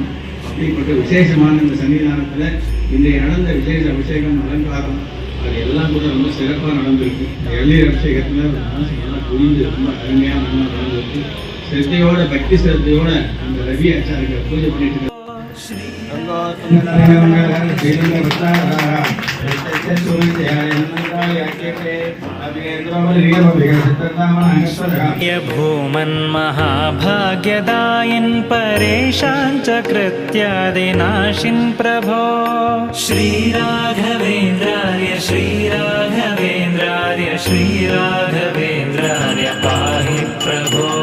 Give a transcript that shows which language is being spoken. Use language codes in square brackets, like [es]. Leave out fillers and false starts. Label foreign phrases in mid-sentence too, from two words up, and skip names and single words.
[ta] அப்படிப்பட்ட விசேஷமான இந்த சன்னிதானத்தில் இன்றைய நடந்த விசேஷ அபிஷேகம், அலங்காரம் அது எல்லாம் கூட ரொம்ப சிறப்பாக நடந்திருக்கு. எளிய அபிஷேகத்தில் மனசு நல்லா புரிந்து ரொம்ப அருமையாக நல்லா நடந்திருக்கு. சிரத்தையோட பக்தி சிரத்தையோட அந்த ரவி ஆச்சாரியை பூஜை பண்ணிட்டு [sa] भूमन्महाभाग्यदायिन् परेशाञ्च कृत्यादिनाशिन् प्रभो श्रीराघवेन्द्रार्य श्रीराघवेन्द्रार्य श्रीराघवेन्द्रार्य पाहि प्रभो